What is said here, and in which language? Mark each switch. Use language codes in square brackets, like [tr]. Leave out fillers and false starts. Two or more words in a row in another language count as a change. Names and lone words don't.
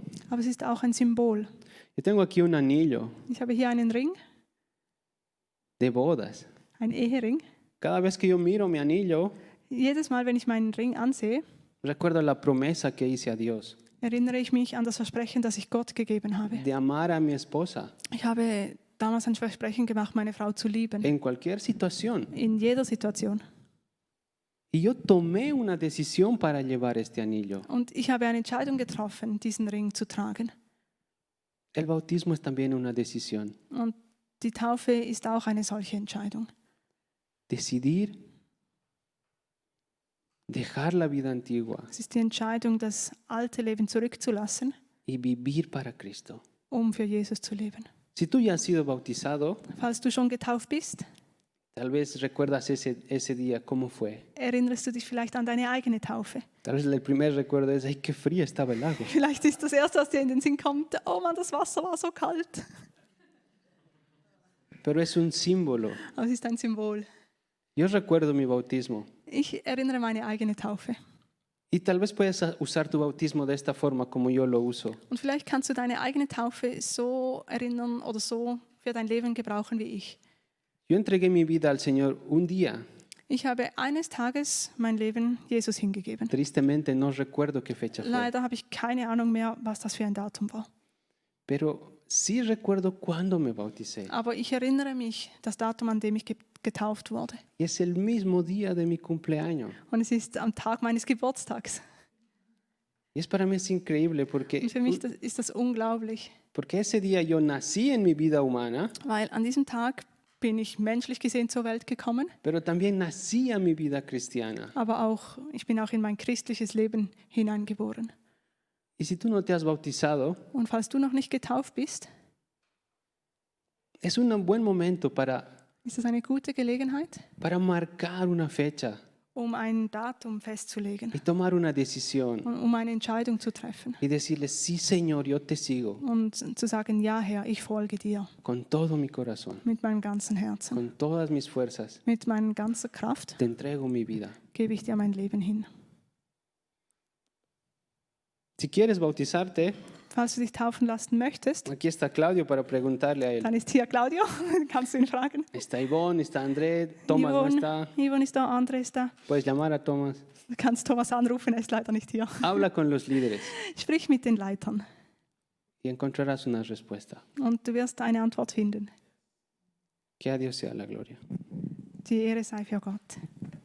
[de] Aber es ist auch ein Symbol. [es] Yo tengo aquí un anillo [de] Ich habe hier einen Ring, [es] de bodas. [de] einen Ehering. [es] Cada vez que yo miro mi anillo, [de] Jedes Mal, wenn ich meinen Ring ansehe, [es] recuerdo la promesa que hice a Dios [de] erinnere ich mich an das Versprechen, das ich Gott gegeben habe. [es] de amar a mi esposa [de] Ich habe damals ein Versprechen gemacht, meine Frau zu lieben, [es] en cualquier situación. [de] in jeder Situation. [es] Y yo tomé una decisión para llevar este anillo. [de] Und ich habe eine Entscheidung getroffen, diesen Ring zu tragen. [es] El bautismo es también una decisión. [de] Und die Taufe ist auch eine solche Entscheidung. [es] Decidir dejar la vida antigua [de] Es ist die Entscheidung, das alte Leben zurückzulassen, [es] y vivir para Cristo. [de] um für Jesus zu leben. [es] Si tú ya has sido bautizado, [de] Falls du schon getauft bist, [es] tal vez recuerdas ese día, cómo fue. [de] erinnerst du dich vielleicht an deine eigene Taufe. [es] Tal vez el primer recuerdo es, ay, qué fría estaba el agua. [de] Vielleicht ist das Erste, was dir in den Sinn kommt, oh Mann, das Wasser war so kalt. [es] pero es un símbolo. [de] aber es ist ein Symbol. [es] Yo recuerdo mi bautismo. [de] Ich erinnere meine eigene Taufe. [es] Y tal vez puedas usar tu bautismo de esta forma como yo lo uso. [de] Und vielleicht kannst du deine eigene Taufe so erinnern oder so für dein Leben gebrauchen wie ich. [es] Yo entregué mi vida al Señor un día. [de] Ich habe eines Tages mein Leben Jesus hingegeben. [es] Tristemente no recuerdo qué fecha fue. [de] Leider habe ich keine Ahnung mehr, was das für ein Datum war. [es] Pero sí recuerdo cuándo me bauticé. [de] Aber ich erinnere mich, das Datum, an dem ich getauft wurde. [es] Y es el mismo día de mi cumpleaños. [de] Und es ist am Tag meines Geburtstags. [es] Y es para mí es increíble [de] Und für mich ist das unglaublich, [es] porque ese día yo nací en mi vida humana, [de] weil an diesem Tag bin ich menschlich gesehen zur Welt gekommen, [es] pero también nací a mi vida cristiana. [de] aber auch ich bin auch in mein christliches Leben hineingeboren. [es] Y si tú no te has bautizado, [de] Und falls du noch nicht getauft bist, [es] es un buen momento [de] ist das eine gute Gelegenheit, [es] para marcar una fecha [de] um ein Datum festzulegen [es] y tomar una decisión [de] und um eine Entscheidung zu treffen [es] y decirle, sí Señor, yo te sigo [de] und zu sagen, ja Herr, ich folge dir [es] con todo mi corazón, [de] mit meinem ganzen Herzen, [es] con todas mis fuerzas, [de] mit meiner ganzen Kraft [es] te entrego mi vida. [de] gebe ich dir mein Leben hin. [es] Si quieres bautizarte, [de] Falls du dich taufen lassen möchtest, [es] aquí está Claudio para preguntarle a él. [de] dann ist hier Claudio, kannst du ihn fragen. [es] Está Ivonne, está André, Tomás no está. [de] Yvonne ist da, André ist da. [es] Puedes llamar a Tomás. [de] Du kannst Thomas anrufen, er ist leider nicht hier. [es] Habla con los líderes [de] Sprich mit den Leitern [es] y encontrarás una respuesta. [de] und du wirst eine Antwort finden. [es] Que a Dios sea la gloria. [de] Die Ehre sei für Gott.